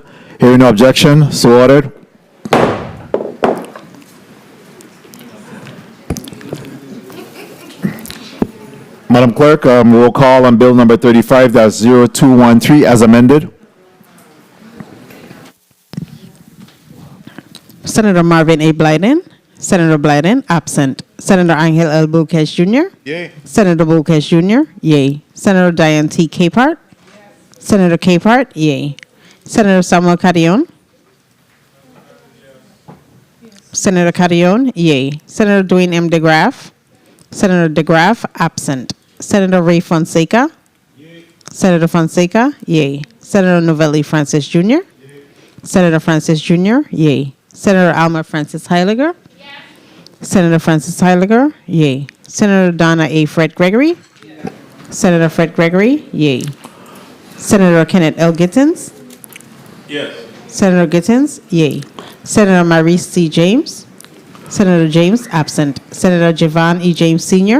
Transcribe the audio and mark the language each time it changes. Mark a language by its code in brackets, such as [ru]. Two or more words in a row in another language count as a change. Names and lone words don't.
[en] Hearing no objection, so ordered. Madam Clerk, roll call on bill number 35-0213 as amended. Senator Marvin A. Blyden. Senator Blyden, absent. Senator Angel L. Boquez Jr. Yay. Senator Boquez Jr., yay. Senator Diane T. Capehart. Senator Capehart, yay. Senator Samuel Carrion. Senator Carrion, yay. Senator Dwayne M. DeGraff. Senator DeGraff, absent. Senator Ray Fonseca. Yay. Senator Fonseca, yay. Senator Novelli Francis Jr. Yay. Senator Francis Jr., yay. Senator Alma Francis Heiliger. Yes. Senator Francis Heiliger, yay. Senator Donna A. Fred Gregory. Yes. Senator Fred Gregory, yay. Senator Kenneth L. Gittens. Yes. Senator Gittins, yay. Senator Maurice C. James. Senator James, absent. Senator Javon E. James Sr.